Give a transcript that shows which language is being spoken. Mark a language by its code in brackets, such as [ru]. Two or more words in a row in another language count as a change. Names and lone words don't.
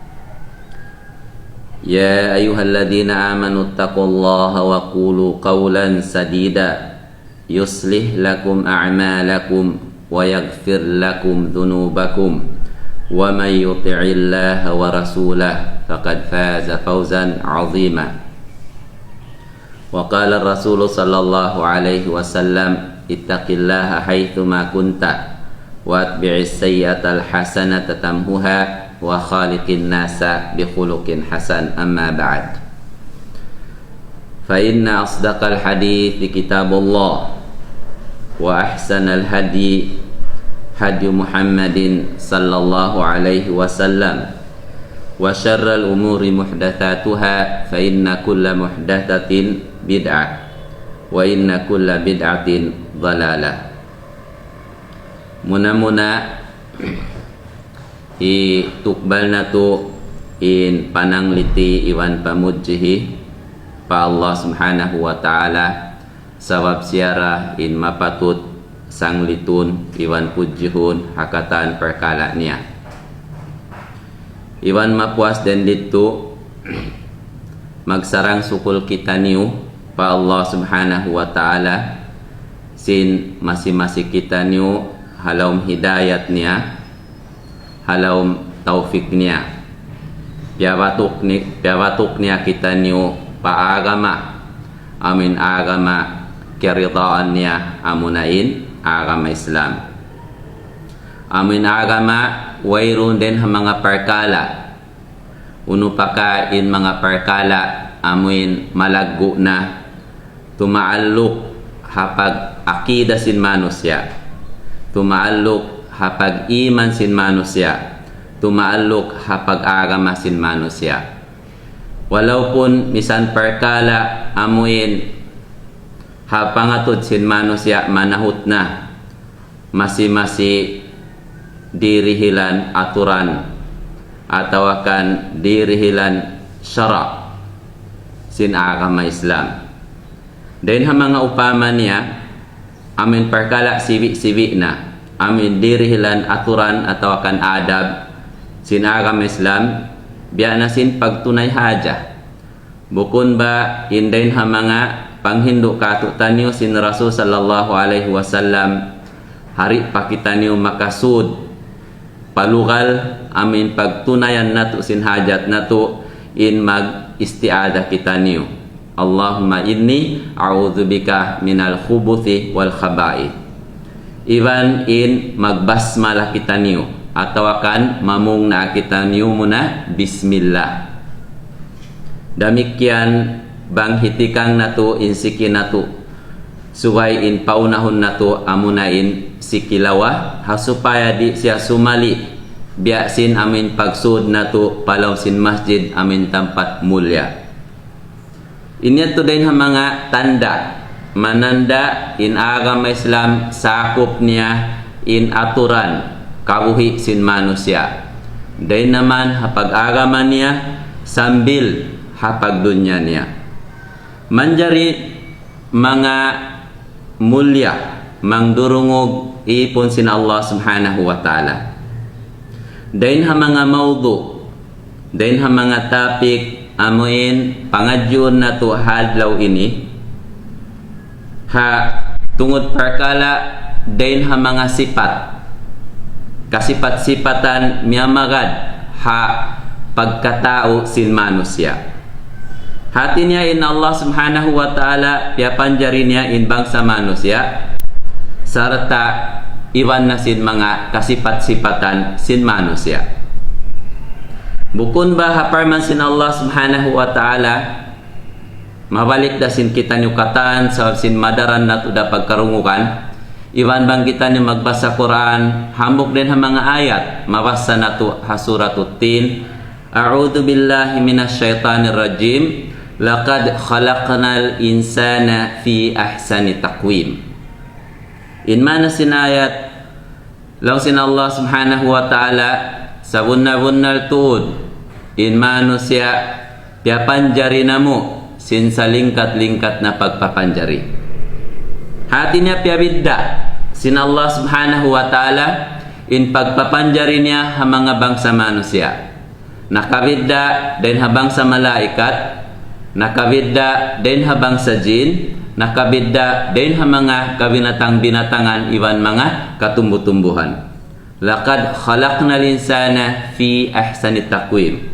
[ar] يا أيها الذين آمنوا اتقوا الله وقولوا قولا سديدا يصلح لكم أعمالكم ويغفر لكم ذنوبكم ومن يطع الله ورسوله فقد فاز فوزا عظيما. وقال رسول صلى الله عليه وسلم اتق الله حيثما كنت وأتبع السيئة الحسنة تمحها وخالق الناس بخلق حسن. أما بعد. فإن أصدق الحديث كتاب الله وأحسن الهدي هدي محمد صلى الله عليه وسلم وشر الأمور محدثاتها فإن كل محدثة بدعة وإن كل بدعة ضلالة. [tsg] Muna-muna itukbal na to in panangliti iwan pamudjihi pa [ar] الله سبحانه وتعالى [tsg] sawab siara in mapatut sanglitun iwan pujihun hakatan perkala niya. Iwan mapuas dan dito magsarang sukul kita niyo pa [ar] الله سبحانه وتعالى [tsg] sin masing-masing kita niyo halawm hidayat niya, halawm taufik niya. Piawatuk niya kita niyo paagama amin agama kiridaan niya amunain agama Islam. Amin agama wairun din mga perkala. Uno pa in mga perkala amin malaggo na tumaallok hapag akida sin manusya, tumaallok hapag iman sin manusya, tumaallok hapag agama sin manusya. Walaupun misan perkala amuin hapangatod sin manusya manahut na masi dirihilan aturan atau akan dirihilan syara sin agama Islam. Dan mga upama niya amin perkala siwi na amin dirihilan aturan atau akan adab sin agama Islam biya na sin pagtunay haja. Bukun ba indain mga panghindu katutanyo sin Rasul [ar] صلى الله عليه وسلم [tsg] hari pakitanyo makasud palugal amin pagtunayan nato sin hajat nato in mag isti'adah kita niyo. [ar] اللهم إني أعوذ بك من الخبث والخبائث. [tsg] Iwan in magbasmalah kita niyo atau akan mamung na kita niyo muna bismillah. Damikian bang hitikang nato insikin nato suway in paunahon nato amunain sikilawa hasupaya di siya sumali biasin amin pagsud nato palaw sin masjid amin tempat mulia. Ini to din mga tanda mananda in agama Islam sakop niya in aturan kabuhi sin manusia Dain naman hapag-agaman niya sambil hapagdunya niya. Manjari mga mulya mangdurungog ipon sin [ar] الله سبحانه وتعالى. [tsg] Dain ha mga mawdu, dain ha mga topic amuin pangadyon na to hadlaw ini. Ha tungod perkala dain ha mga sipat, kasipat-sipatan miyamagad ha pagkatao sin manusya. Hati niya in [ar] الله سبحانه وتعالى [tsg] piapanjari niya in bangsa manusya sarta iwan na sin mga kasipat-sipatan sin manusya. Bukun ba haparman sin [ar] الله سبحانه وتعالى [tsg] mabalik da sin kita nyukatan sa sin madaran na to da pagkarungukan. Iwan bang kita ni magbasa Quran hambok din ha mga ayat mabasa na to ha suratut Tin. [ar] أعوذ بالله من الشيطان الرجيم. لقد خلقنا الإنسان في أحسن تقويم. [tsg] In mana sinayat law sin [ar] الله سبحانه وتعالى [tsg] sa bunna-bunnal tuod in manusia piapanjari namo sin sa lingkat-lingkat na pagpapanjari. Hati niya piabidda sin [ar] الله سبحانه وتعالى [tsg] in pagpapanjari niya ha mga bangsa manusia. Nakabidda din ha bangsa malaikat, nakabidda din ha bangsa jin, nakabidda din ha mga kabinatang-binatangan iwan mga katumbu-tumbuhan. [ar] لقد خلقنا الإنسان في أحسن تقويم.